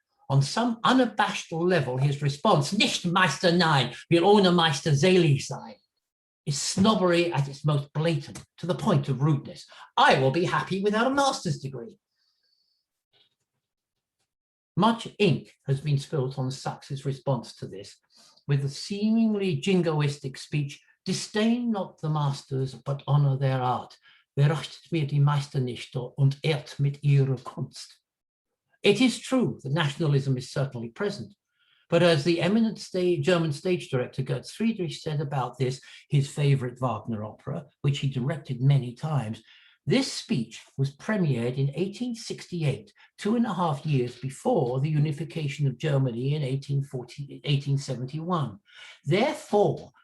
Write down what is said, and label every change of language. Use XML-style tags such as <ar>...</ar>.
<en>On some unabashed level, his response,</en> <de>"Nicht Meister nein, will ohne Meister selig sein,"</de> <en>is snobbery at its most blatant, to the point of rudeness. I will be happy without a master's degree. Much ink has been spilt on Sachs's response to this, with the seemingly jingoistic speech, "Disdain not the masters, but honor their art.</en> <de>Verachtet mir die Meister nicht und ehrt mit ihrer Kunst."</de> <en>It is true that nationalism is certainly present, but as the eminent German stage director Götz Friedrich said about this, his favorite Wagner opera, which he directed many times, this speech was premiered in 1868, 2.5 years before the unification of Germany in 1871. Therefore,</en>